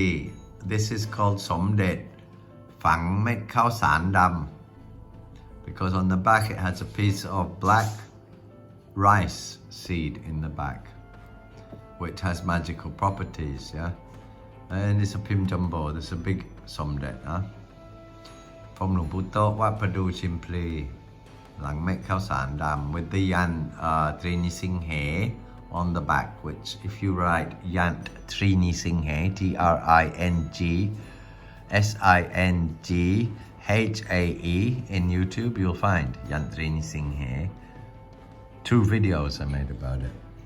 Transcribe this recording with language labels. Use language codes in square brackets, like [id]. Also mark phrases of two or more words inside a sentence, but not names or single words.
[en] This is called Somdet, Phang Met Khao San Dam, because on the back it has a piece of black rice seed in the back, which has magical properties, yeah. And it's a Pim Jumbo, there's a big Somdet, huh? From Lumbuto, Wat Padu Chimpli, Lang Met Khao San Dam, with the Yan Trini Singhe on the back, which if you write Yant Trini Singhe, TRINGSINGHAE in YouTube, you'll find Yant Trini Singhe. 2 videos I made about it.